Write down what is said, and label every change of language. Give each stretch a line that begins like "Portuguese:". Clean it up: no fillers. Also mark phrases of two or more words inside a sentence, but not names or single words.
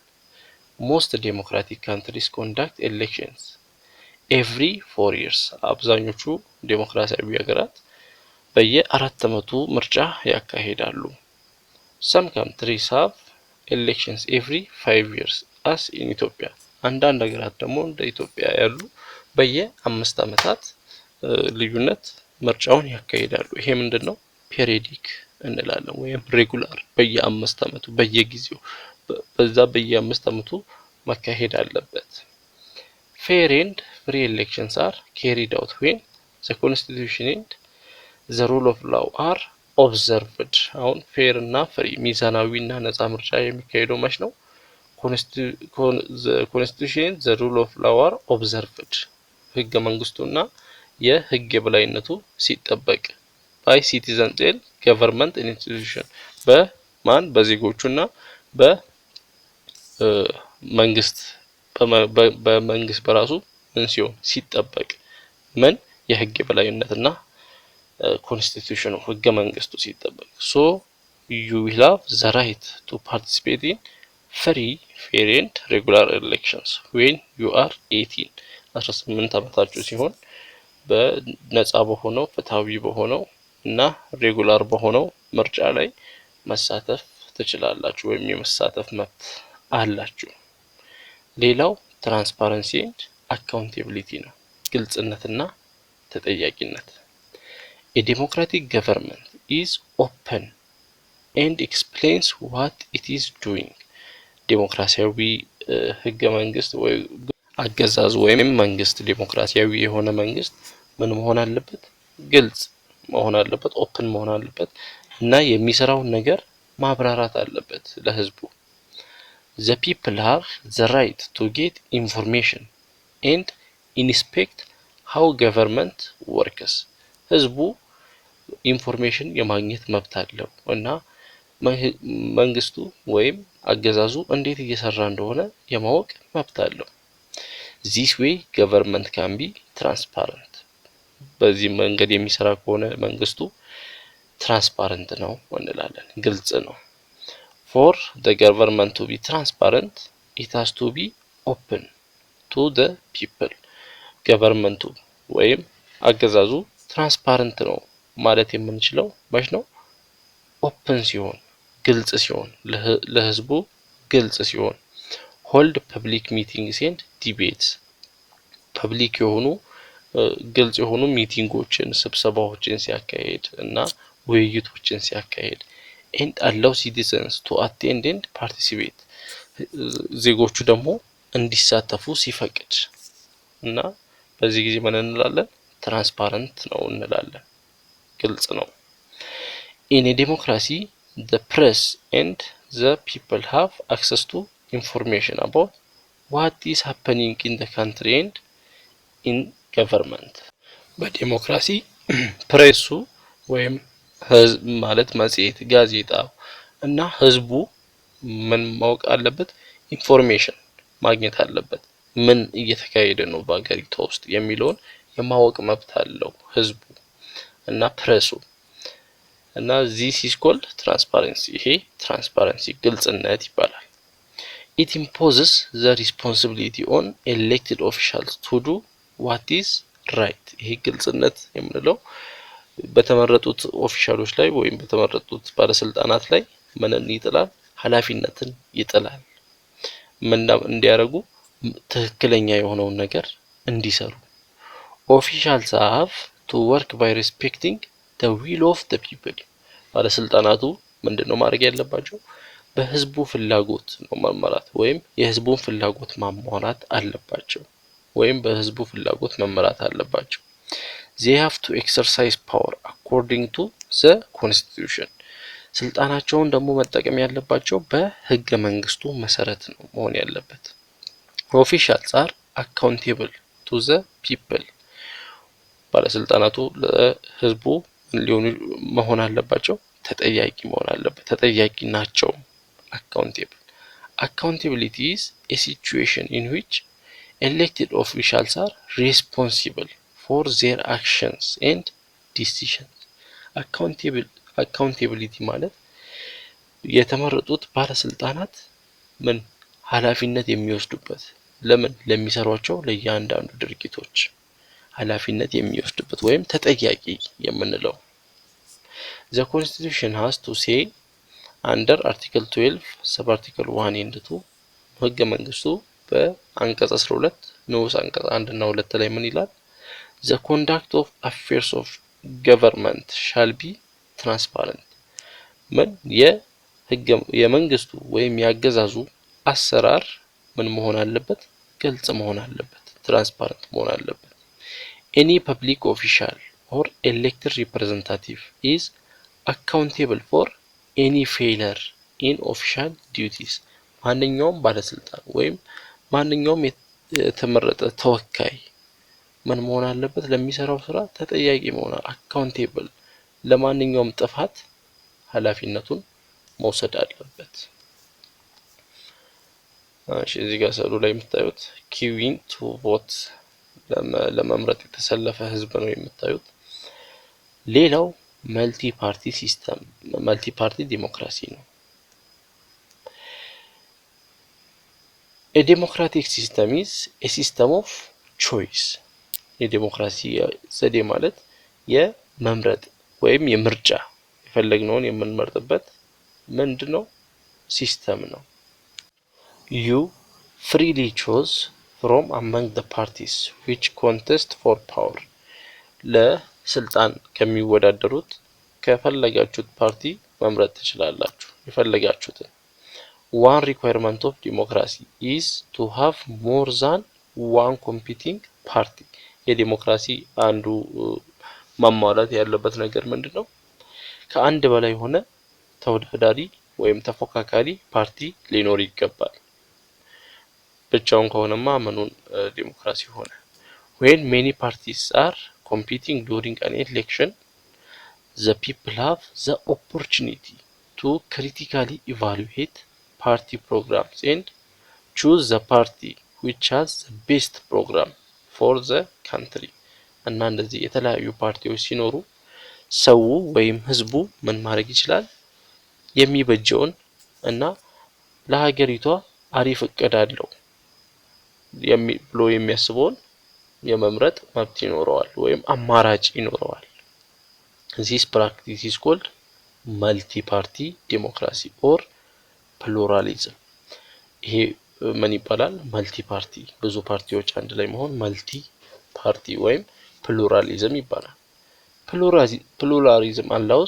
English: most democratic countries conduct elections every 4 years።
Amharic: አብዛኞቹ ዴሞክራሲያዊ ሀገራት በየ4 ዓመቱ ምርጫ ያካሂዳሉ።
English: some countries have elections every 5 years as in ኢትዮጵያ።
Amharic: አንዳንድ ሀገራት ደግሞ እንደ ኢትዮጵያ ያሉ በየ5 ዓመታት ልዩነት ምርጫውን ያካሂዳሉ። ይሄ ምንድነው? ፔሪዮዲክ እንላለን ወይም ሬጉላር በየ5 ዓመቱ በየጊዜው በዛ በየ5 ዓመቱ መካሄድ አለበት።
English: fair and free elections are carried out when the constitution and the rule of law are observed።
Amharic: አሁን ፌር እና ፍሪ ሚዛናዊ እና ነፃ ምርጫ የሚካሄደው መች ነው? ኮንስቲቱሽን
English: the rule of law are observed
Amharic: ህገ መንግስቱና የህግ የበላይነቱ ሲጠበቅ
English: by citizens and government institution
Amharic: በማን በዜጎቹና በመንግስት በመንግስት በራሱ ምን ሲሆን ሲጠበቅ ምን የህግ የበላይነትና ኮንስቲቱሽኑ ህገ መንግስቱ ሲጠበቅ
English: so you will have the right to participate in free fair and regular elections when you are 18 18
Amharic: ዓመታችሁ ሲሆን በነፃ በሆነው ፍትሃዊ በሆነው እና ሬጉላር በሆነው ምርጫ ላይ መሳተፍ ትችላላችሁ ወይም የመሳተፍ መብት አላችሁ። ሌላው
English: transparency and accountability
Amharic: ነው፣ ግልጽነትና ተጠያቂነት።
English: A democratic government is open and explains what it is doing።
Amharic: ዴሞክራሲያዊ ህገ መንግስት ወይ አገዛዝ ወይም መንግስት ዴሞክራሲያዊ የሆነ መንግስት ምን መሆን አለበት? ግልጽ መሆን አለበት፣ ኦፕን መሆን አለበት እና የሚሰራውን ነገር ማብራራት አለበት ለህዝቡ።
English: The people have the right to get information and inspect how government works።
Amharic: ህዝቡ ኢንፎርሜሽን የማግኘት መብት አለው እና መንግስቱ ወይም አገዛዙ እንዴት እየሰራ እንደሆነ የማወቅ መብት አለው።
English: This way government can be transparent።
Amharic: በዚህ መንገድ የሚሰራ ከሆነ መንግስቱ ትራንስፓረንት ነው እንላለን፣ ግልጽ ነው።
English: For the government to be transparent it has to be open to the people።
Amharic: ገቨርንመንቱ ወይም አገዛዙ ትራንስፓረንት ነው ማለት የምንችለው መች ነው? ኦፕን ሲሆን፣ ግልጽ ሲሆን፣ ለህዝቡ ግልጽ ሲሆን።
English: hold public meetings and debates
Amharic: ፐብሊክ የሆኑ ግልጽ የሆኑ ሚቲንጎችን ስብሰባዎችን ሲያካሂድ እና ውይይቶችን ሲያካሂድ
English: and allow citizens to attend and participate
Amharic: ዜጎቹ ደግሞ እንዲሳተፉ ሲፈቅድ እና በዚህ ጊዜ ምን እንላለን? ትራንስፓረንት ነው እንላለን። ግልጽ ነው።
English: In a democracy, the press and the people have access to information about what is happening in the country and in government.
Amharic: በዲሞክራሲ ፕሬሱ ወይም ህዝብ ማለት መጽሔት፣ ጋዜጣ እና ህዝቡ ምን ማወቅ አለበት? ኢንፎርሜሽን ማግኘት አለበት። ምን እየተካሄደ ነው በአገሪቷ ውስጥ የሚለውን የማወቅ መብት አለው ህዝቡ እና ፕሬሱ እና
English: this is called transparency።
Amharic: ይሄ ትራንስፓረንሲ ግልጽነት ይባላል።
English: It imposes the responsibility on elected officials to do what is right።
Amharic: ይሄ ግልጽነት የምንለው በተመረጡት ኦፊሻሎች ላይ ወይም በተመረጡት ባለስልጣናት ላይ ምንን ይጥላል? ኃላፊነትን ይጥላል። ምን እንዲያደርጉ? ትክክለኛ የሆነውን ነገር እንዲሰሩ።
English: Officials have to work by respecting the will of the people።
Amharic: ባለስልጣናቱ ምንድነው ማድረግ ያለባቸው? በህዝቡ ፍላጎት ነው መመራት ወይም የህዝቡን ፍላጎት ማሟላት አለባቸው ወይም በህዝቡ ፍላጎት መመራት አለባቸው።
English: They have to exercise power according to the constitution።
Amharic: ስልጣናቸውን ደግሞ መጠቀም ያለባቸው በህገ መንግስቱ መሰረት ነው መሆን ያለበት።
English: Officials are accountable to the people።
Amharic: ባለስልጣናቱ ለህዝቡ ሊሆኑ መሆን አለባቸው? ተጠያቂ መሆን አለበት። ተጠያቂ ናቸው።
English: accountable። Accountability is a situation in which elected officials are responsible for their actions and decisions።
Amharic: accountability ማለት የተመረጡት ባለስልጣናት ምን ኃላፊነት የሚወስዱበት ለምን ለሚሰሯቸው ለእያንዳንዱ ድርጊቶች ኃላፊነት የሚወስዱበት ወይም ተጠያቂ የምንለው።
English: The constitution has to say under article 12 sub article 1 and 2
Amharic: ህገ መንግስቱ በአንቀጽ 12 ንዑስ አንቀጽ 1 እና 2 ላይ ምን ይላል?
English: The conduct of affairs of government shall be transparent።
Amharic: ምን የመንግስቱ ወይም ያገዛዙ አሰራር ምን መሆን አለበት? ግልጽ መሆን አለበት። ትራንስፓረንት መሆን አለበት።
English: Any public official or elected representative is accountable for any failure in official duties።
Amharic: ማንኛውም ባለስልጣን ወይም ማንኛውም የተመረጠ ተወካይ ምን መሆን አለበት? ለሚሰራው ስራ ተጠያቂ መሆን accountable ለማንኛውም ጥፋት ኃላፊነቱን መውሰድ አለበት። እሺ እዚህ ጋር ሰሉ ላይ የምታዩት
English: queuing to vote
Amharic: ለመምረጥ የተሰለፈ ህዝብ ነው የምታዩት። ሌላው
English: multi party system multi party democracy
Amharic: ነው።
English: A democratic system is a system of choice።
Amharic: የዲሞክራሲ ዘዴ ማለት የመምረጥ ወይም የምርጫ የፈለግነውን የምንመርጥበት ምንድነው? ሲስተም ነው።
English: You freely chose from among the parties which contest for power።
Amharic: ለስልጣን ከሚወዳደሩት ከፈለጋችሁት ፓርቲ መምረጥ ትችላላችሁ የፈለጋችሁትን።
English: One requirement of democracy is to have more than one competing party።
Amharic: የዲሞክራሲ አንዱ ማሟላት ያለበት ነገር ምንድነው? ከአንድ በላይ ሆነ ተወዳዳሪ ወይም ተፎካካሪ ፓርቲ ሊኖር ይገባል። ብቻውን ከሆነማ ምኑን ዲሞክራሲ ሆነ?
English: When many parties are competing during an election, the people have the opportunity to critically evaluate party programs and choose the party which has the best program for the country።
Amharic: እና እንደዚህ የተለያዩ ፓርቲዎች ሲኖሩ ሰው ወይም ህዝቡ ምን ማድረግ ይችላል? የሚበጀውን እና ለሀገሪቷ አሪፍ እቅድ አለው ብሎ የሚያስበውን የመምረጥ መብት ይኖረዋል ወይም አማራጭ ይኖረዋል።
English: This practice is called multi-party democracy or pluralism።
Amharic: ይሄ ምን ይባላል?
English: multi party
Amharic: ብዙ ፓርቲዎች አንድ ላይ መሆን
English: multi party
Amharic: ወይም ፕሉራሊዝም ይባላል።
English: pluralism allows